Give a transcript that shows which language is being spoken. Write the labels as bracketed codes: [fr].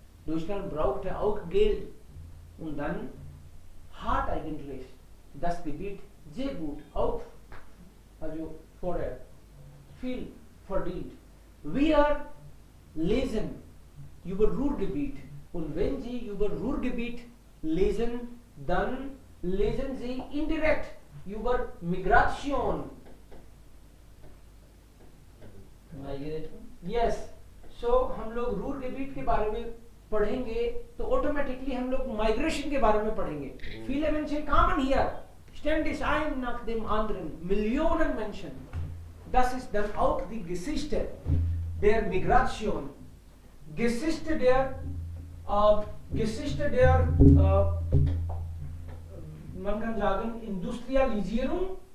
[de] Deutschland brauchte auch Geld. Und dann hat eigentlich das Gebiet sehr gut auch, also vorher, viel verdient. Wir lesen über Ruhrgebiet, und wenn Sie über Ruhrgebiet lesen, dann lesen Sie indirekt über Migration. Migration? [en] Yes. [hi] So हम लोग रूरgebiet के बारे में पढ़ेंगे तो automatically हम लोग migration के बारे में पढ़ेंगे. [de] Viele Menschen kamen hier, ständig ein nach dem anderen, Millionen Menschen. Das ist dann auch die Geschichte der Migration, Geschichte der man kann sagen Industrialisierung.